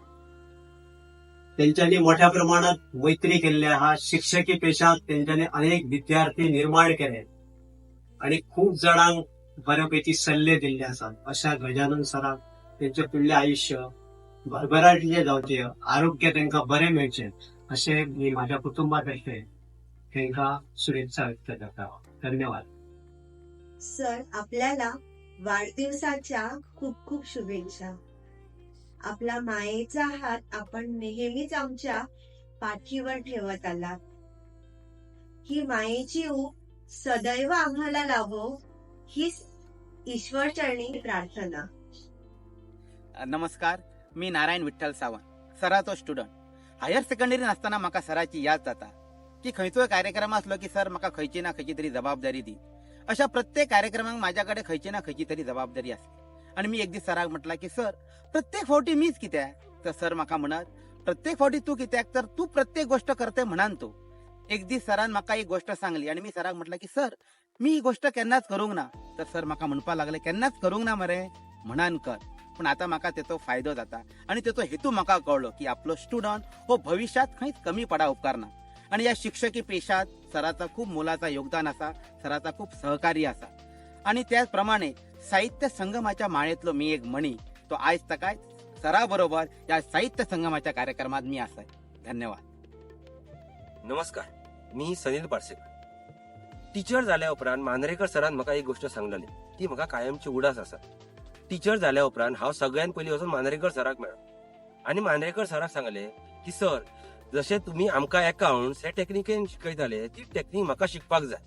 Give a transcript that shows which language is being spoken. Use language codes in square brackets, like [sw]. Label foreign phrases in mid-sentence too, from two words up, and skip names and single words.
[kok] त्यांच्यानी मोठ्या प्रमाणात मैत्री केल्ली आहा. शिक्षकी पेशात त्यांच्यानी अनेक विद्यार्थी निर्माण केले आणि खूप जणांक बऱ्यापैकी सल्ले दिल्ले आसात. अशा गजानन सराक त्यांचे फुडले आयुष्य भरभराटीचे जावचे, आरोग्य तांकां बरे मेळचे असे मी माझ्या कुटुंबातर्फे तांकां शुभेच्छा व्यक्त करता. धन्यवाद. [mr] सर, आपल्याला वाढदिवसाच्या खूप खूप शुभेच्छा. आपला मायेचा हात आपण नेहमीच आमच्या पाठीवर ठेवत आलात. ही मायेची ऊब सदैव आम्हाला लाभो हीच ईश्वरचरणी प्रार्थना. [kok] नमस्कार, मी नारायण विठ्ठल सावंत, सराचो स्टुडंट. हायर सेकंडरीन असताना म्हाका सराची याद जाता की खंयचोय कार्यक्रम असलो की सर म्हाका खंयची ना खंयची तरी जबाबदारी दी. अशा प्रत्येक कार्यक्रमाक माझ्याकडे खंयची ना खंयची तरी जबाबदारी असली. आणि मी एक दीस सराक म्हटला की सर प्रत्येक फावटी मीच कित्याक. तर सर म्हाका म्हणत प्रत्येक फावटी तू कित्याक, तर तू प्रत्येक गोष्ट करते म्हणान तू. एक दीस सरान म्हाका एक गोष्ट सांगली आणि मी सराक म्हटलं की सर मी ही गोष्ट केन्नाच करूंक ना. तर सर म्हाका म्हणपाक लागले केन्नाच करूंक ना मरे, म्हणान कर. पण आता म्हाका तेचो फायदो जाता आणि तेचो हेतू म्हाका कळलो की आपलो स्टुडंट हो भविष्यात खंयच कमी पडा उपकारना. आणि या शिक्षकी पेशात सराचा खूप मोलाचा योगदान असा, सराचा खूप सहकार्य असा. आणि त्याच प्रमाणे साहित्य संगमाच्या माळेतलो मी एक मणी, तो आयज तकाय सरा बरोबर या साहित्य संगमाच्या कार्यक्रमात मी आसाय. धन्यवाद. नमस्कार, मी सनील पार्सेकर. टीचर जाल्या उपरांत मांद्रेकर सरान म्हाका एक गोष्ट सांगलेली, ती म्हाका कायमची उडास आसा. टीचर जाल्या उपरांत हांव सगळ्यान पयलीं वचून मांद्रेकर सराक मेळ्ळो आनी मांद्रेकर सराक सांगले की सर जशें तुमी आमकां अकाउंट्स हे टॅक्निकेन शिकयताले ती टॅक्नीक म्हाका शिकपाक जाय.